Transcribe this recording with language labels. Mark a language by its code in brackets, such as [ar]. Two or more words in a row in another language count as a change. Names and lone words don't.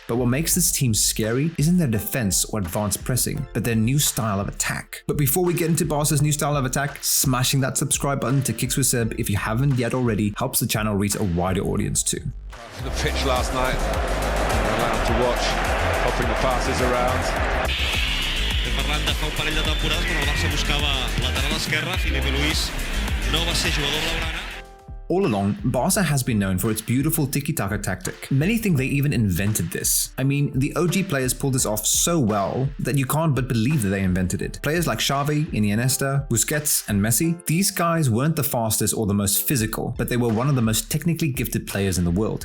[en] But what makes this team scary isn't their defense or advanced pressing, but their new style of attack. But before we get into Barca's new style of attack, smashing that subscribe button to Kicks with Seb if you haven't yet already helps the channel reach a wider audience too. The pitch last night, allowed to watch, hopping the passes around. [ca] Parlant de fa un parell de temporades quan el Barça buscava lateral esquerra, Filipe Luis no va ser jugador blaugrana. [en] All along, Barca has been known for its beautiful tiki-taka tactic. Many think they even invented this. I mean, the OG players pulled this off so well that you can't but believe that they invented it. Players like Xavi, Iniesta, Busquets, and Messi, these guys weren't the fastest or the most physical, but they were one of the most technically gifted players in the world.